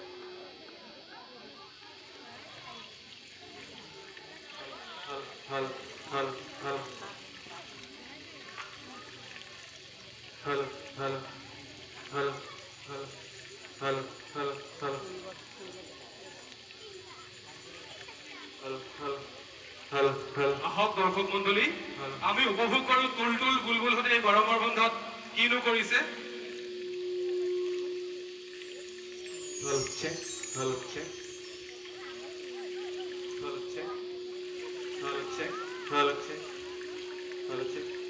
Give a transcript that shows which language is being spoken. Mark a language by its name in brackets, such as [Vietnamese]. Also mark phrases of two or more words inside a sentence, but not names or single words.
[English] Hello, hello, hello, hello. Hello, hello, hello, hello, hello, hello, hello. Hello, hello, hello, hello. [Assamese] আহক দৰ্শক মণ্ডলী, আমি উপভোগ কৰোঁ তুলতুল বুলবুলহঁতে এই গৰমৰ বন্ধত কিনো কৰিছে। [English] Hello, check. Hello, check. Hello, check. Hello, check. Hello, check. Hello, check.